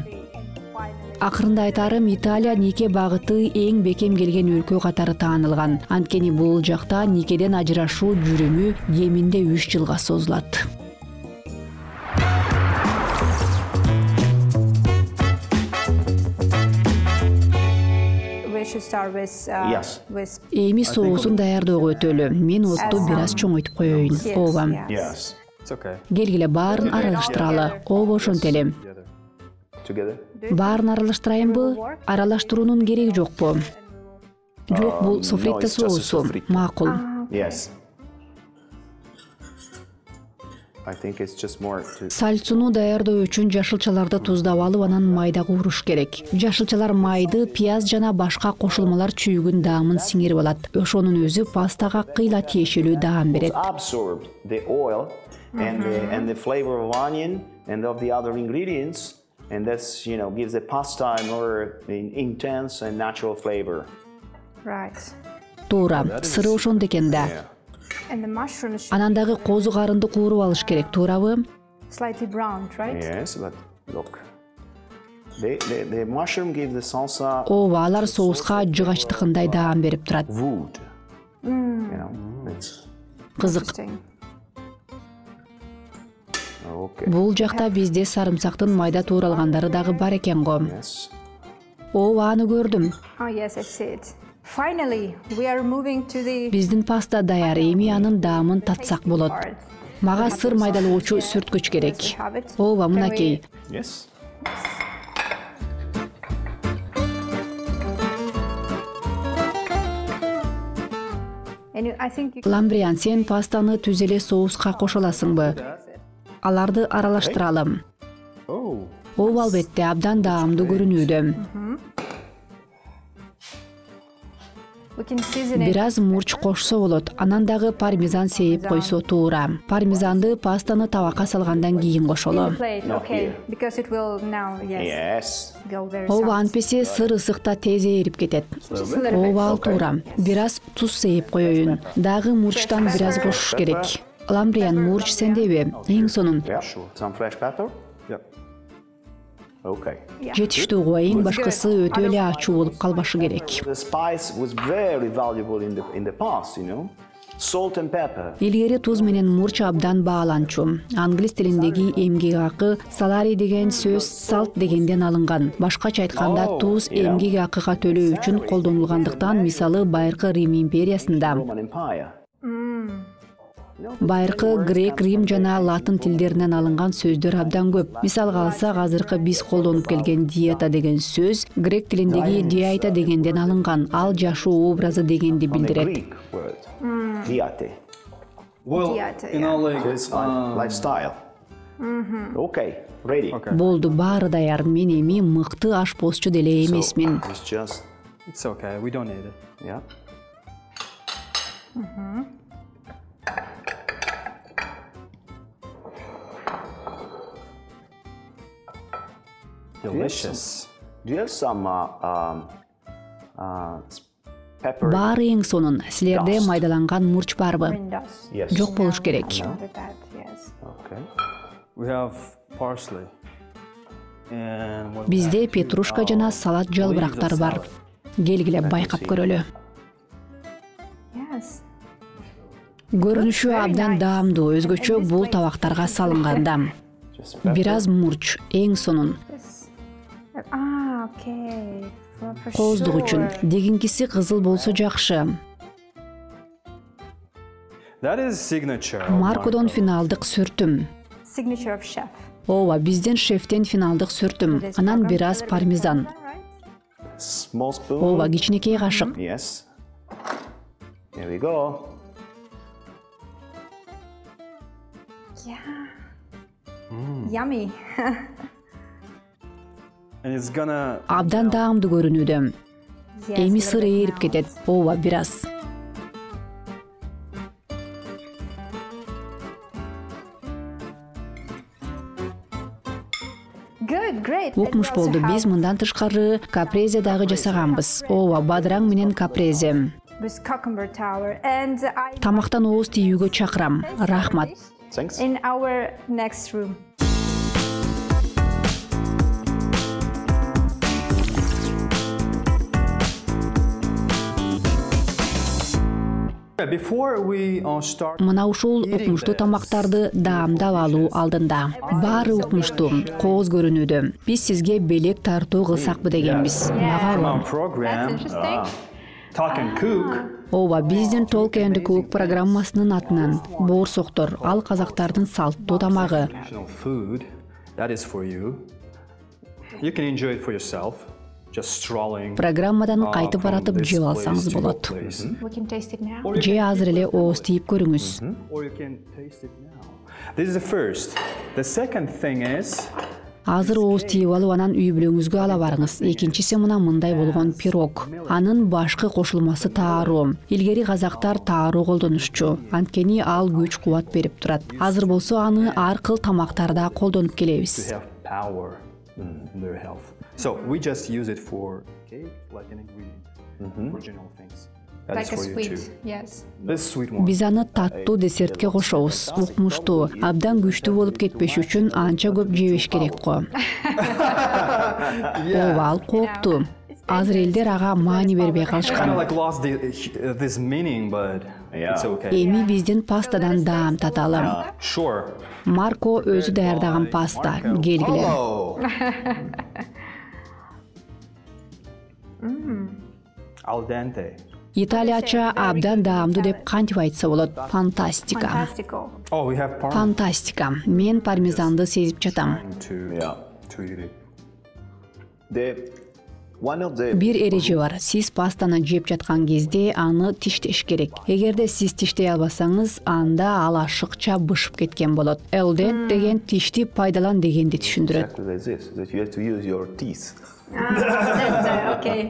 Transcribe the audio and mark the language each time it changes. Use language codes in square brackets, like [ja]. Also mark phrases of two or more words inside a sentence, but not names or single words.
[ky] Акырында айтарым, Италия нике багыты эң бекем келген өлкө катары таанылган. Анткени бул жакта никеден ажырашуу жүрүмү кеминде 3 жылга созулат. [en] We should start with Yes. with [ky] Эми соусун даярдөөгө өтөлү. Мен отту бир аз чоңойтуп коеюн. [en] yes, [ky] Ооба. [en] Yes. It's okay. [ky] Келгиле баарын аралаштыралы. Ооба, ошентеле. [en] Together. Together. [ky] Баарын аралаштырайынбы? Аралаштыруунун кереги жокпу? Жок, бул [en] No, [ky] софритте [en] it's just a [ky] соусу. [en] sofrito. [ky] Макул. [en] Yes. I think it's just more to. [ky] Сальцуну даярдоо үчүн жашылчаларды туздап алып, анан майда кууруш керек. Жашылчалар майды, пияз жана башка кошулмалар чүйгүн даамын сиңирип алат. Ошонун өзү пастага кыйла тиешелүү даам берет. [en] Absorb the oil and the flavor of onion and of the other ingredients, and that's gives the pasta a more intense and natural flavor. right. [ky] Туура, сыры ошондо экен да. [en] Yeah. And the mushrooms [ky] Анан дагы козу карынды кууруп алыш керек, туурабы? [en] slightly browned, right? Yes, but look, the mushroom gives the salsa [ky] Ооба, алар соуска жыгачтыкындай даам берип турат. [en] wood. It's [ky] Кызык. [en] Interesting. okay. [ky] Бул жакта бизде сарымсактын майда тууралгандары дагы бар экен го. [en] Yes. [ky] Ооба, аны көрдүм. [en] Oh yes, I see it. Finally, we are moving to the [ky] Биздин паста даяр, эми анын даамын татсак болот. [en] part. [ky] Мага сыр майдалоочу сүрткүч керек. [en] Yes, we have it. [ky] Ооба, [en] Can [ky] мынакей. [en] Yes. And I think you [ky] Ламбриан, сен пастаны түз эле соуска кошо аласыңбы? Аларды аралаштыралым. [en] Oh. [ky] Ооба, албетте, абдан даамдуу көрүнүүдө. [en] We can season it. [ky] Бир аз мурч кошсо болот. Анан дагы пармезан сейип койсо туура. Пармезанды пастаны табакка салгандан кийин кошолу. [en] Plate, Not okay. here. Because it will now, yes, Yes. go very [ky] Ооба, [en] soft. [ky] антпесе сыр ысыкта тез эрип кетет. [en] Just a little bit. [ky] Ооба, ал туура. Бир аз туз сейип коеюн. Дагы мурчтан бир аз кошуш керек. Ламбриан, мурч сендеби? Эң сонун. [en] Yeah. Some fresh pepper. Yep. Okay. [ky] Жетиштүү коеюн, башкысы өтө эле ачуу болуп калбашы керек. [en] The spice was very valuable in the past, you know. Salt and pepper. [ky] Илгери туз менен мурч абдан бааланчу. Англис тилиндеги эмгек акы салари деген сөз салт дегенден алынган. Башкача айтканда туз эмгек акыга төлөө үчүн колдонулгандыктан, мисалы Байыркы Рим империясында, [en] Roman Empire. [ky] Байыркы грек, рим жана латын тилдеринен алынган сөздөр абдан көп. Мисалга алсак, азыркы биз колдонуп келген диета деген сөз грек тилиндеги диета дегенден алынган. Ал жашоо образы дегенди [en] The [ky] билдирет. [en] Greek word. Diate. Well, Dieta, you know, like It's lifestyle. Okay. Ready. [ky] Болду, баары даяр. Мен эми мыкты ашпозчу деле эмесмин. [en] It's just, it's okay. We don't need it. yeah. Delicious. Do you have some pepper? [ky] Баары эң сонун. Силерде майдаланган мурч барбы? [en] Windows. Yes. [ky] Жок болуш керек. [en] With that, yes. Okay. We have parsley. And what [ky] Бизде петрушка жана салат жалбырактар бар. Келгиле байкап көрөлү. [en] Yes. [ky] Көрүнүшү абдан даамдуу, өзгөчө бул табактарга салынганда. [en] Just [ky] Бир аз мурч, эң сонун. [en] This. Okay. For [ky] Кооздук үчүн. [en] sure. [ky] Дегенкиси кызыл болсо жакшы. [en] That is signature. of [ky] Маркодон [en] Marco. [ky] финалдык сүртүм. [en] Signature of chef. [ky] Ооба, бизден шефтен финалдык сүртүм. [en] This [ky] Анан [en] program, [ky] бир [en] a [ky] аз [en] little bit [ky] пармезан. [en] more, right? small spoon. [ky] Ооба, кичинекей кашык. [en] Yes. There we go. Yeah. Yummy. And it's gonna. [ky] Абдан даамдуу көрүнүүдө. [en] Yes, [ky] Эми [en] a [ky] сыр [en] little bit [ky] ээрип [en] now. [ky] кетет. Ооба, бир аз. [en] Good, great. It [ky] Укмуш [en] also [ky] болду. Биз [en] have [ky] мындан тышкары капрезе дагы жасаганбыз. Ооба, бадыраң менен капрезе. [en] with cucumber tower, and I [ky] Тамактан ооз тийүүгө чакырам. Рахмат. [en] Thanks. in our next room. Before we start. [ky] Мына ушул укмуштуу тамактарды даамдап алуу алдында. Баары укмуштуу, кооз көрүнүүдө. Биз сизге белек тартуу кылсакпы дегенбиз. Мага [en] Our [ky] алам. [en] program, Interesting. Talk and Cook. [ky] Ооба, биздин Talk and Cook программасынын атынан боорсоктор, ал казактардын салттуу тамагы. [en] National food. That is for you. You can enjoy it for yourself. Just strolling. [ky] Программадан кайтып [en] from [ky] баратып [en] this [ky] жеп [en] place [ky] алсаңыз [en] to that [ky] болот. [en] place. We can taste it now. [ky] Же азыр эле ооз тийип көрүңүз. [en] Or you can taste it now. This is the first. The second thing is [ky] Азыр ооз тийип алып анан үй бүлөңүзгө ала барыңыз. Экинчиси мына мындай болгон пирог. Анын башкы кошулмасы тааруу. Илгери казактар тааруу колдонушчу. Анткени ал күч кубат берип турат. Азыр болсо аны ар кыл тамактарда колдонуп келебиз. [en] have power in their health. So we just use it for cake, like an ingredient, for general things. That Like is a for you sweet, too. yes. This sweet one. [ky] Биз аны таттуу десертке кошобуз. Укмуштуу, абдан күчтүү болуп кетпеш үчүн анча көп жебеш керек го. Ооба, ал кооптуу. Азыр элдер ага маани бербей [en] Kind of [ky] калышкан. [en] like lost this meaning, but it's okay. [ky] Эми биздин пастадан даам таталы. [en] Sure. [ky] Марко өзү даярдаган паста. Келгиле. [en] Oh. [it] Al dente. [ky] Италияча абдан даамдуу деп кантип айтса болот? Фантастика. [en] Fantastical. Oh, we have parm [ky] Фантастика. Мен пармезанды сезип жатам. [en] Yeah. to eat it. One of the [ky] Бир эреже бар. Сиз пастаны жеп жаткан кезде аны тиштеш керек. Эгерде сиз тиштей албасаңыз, анда ал ашыкча бышып кеткен болот. Элдент деген тишти пайдалан дегенди түшүндүрөт. [en] exactly like this, that you have to use your teeth.